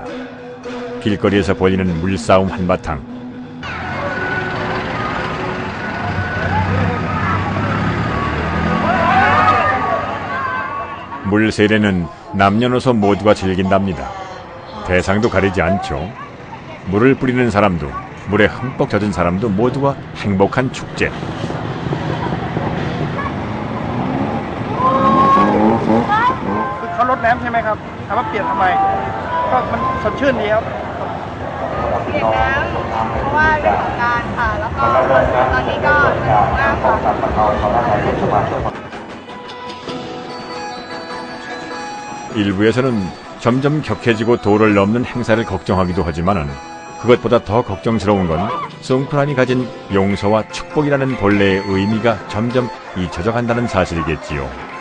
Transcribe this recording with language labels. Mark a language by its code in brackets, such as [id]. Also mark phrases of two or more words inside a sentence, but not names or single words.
[ko] 길거리에서 벌이는 물싸움 한바탕, 물세례는 남녀노소 모두가 즐긴답니다. 대상도 가리지 않죠. 물을 뿌리는 사람도, 물에 흠뻑 젖은 사람도 모두가 행복한 축제. [th] เขารดน้ำใช่ไหมครับถามว่าเปลี่ยนทำไมก็มันสดชื่นดีครับเปลี่ยนน้ำเพราะว่าเรื่องของการค่ะแล้วก็ตอนนี้ก็สนุกมากค่ะ [ko] 일부에서는 점점 격해지고 도를 넘는 행사를 걱정하기도 하지만은 그것보다 더 걱정스러운 건 송크란이 가진 용서와 축복이라는 본래의 의미가 점점 잊혀져 간다는 사실이겠지요.